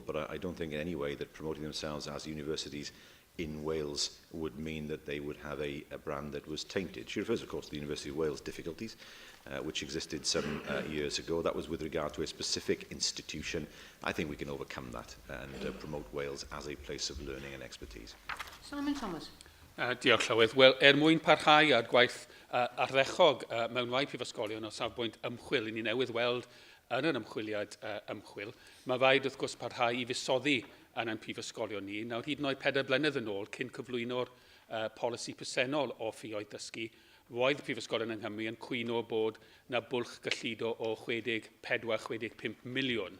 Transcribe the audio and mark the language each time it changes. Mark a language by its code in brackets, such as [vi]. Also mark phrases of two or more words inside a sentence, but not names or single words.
[en] But I don't think in any way that promoting themselves as universities in Wales would mean that they would have a brand that was tainted. She refers, of course, to the University of Wales difficulties, which existed some years ago. That was with regard to a specific institution. I think we can overcome that and promote Wales as a place of learning and expertise. Simon Thomas. [cy] Diolch Llywydd. Wel, mwyn parhau ar gwaith ardderchog mewn rai prifysgolion o safbwynt ymchwil, i ni newydd weld yn yr ymchwiliad ymchwil, mae rhaid wrth gwrs parhau i fusoddi yn ein prifysgolion ni. Nawr, hyd yn oed 4 blynedd yn ôl, cyn cyflwyno'r polisi presennol o ffïoedd dysgu, roedd y prifysgolion yng Nghymru yn cwyno bod na bwlch gyllido o 64-65 miliwn.